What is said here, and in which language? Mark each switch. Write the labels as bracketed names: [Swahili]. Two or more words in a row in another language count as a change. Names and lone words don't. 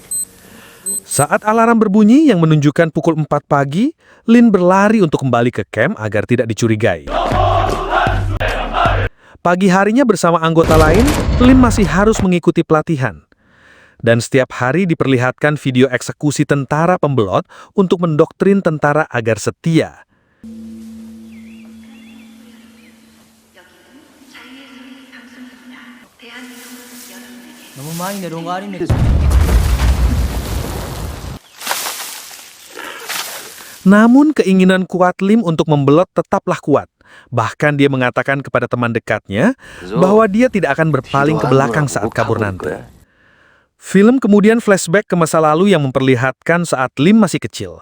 [Indonesian] Saat alarm berbunyi yang menunjukkan pukul 4 pagi, Lim berlari untuk kembali ke kamp agar tidak dicurigai. Pagi harinya bersama anggota lain, Lim masih harus mengikuti pelatihan. Dan setiap hari diperlihatkan video eksekusi tentara pembelot untuk mendoktrin tentara agar setia. [Korean] 너무 많이 내려온 거 아닙니까? [Indonesian] Namun keinginan kuat Lim untuk membelot tetaplah kuat. Bahkan dia mengatakan kepada teman dekatnya bahwa dia tidak akan berpaling ke belakang saat kabur nanti. Film kemudian flashback ke masa lalu yang memperlihatkan saat Lim masih kecil.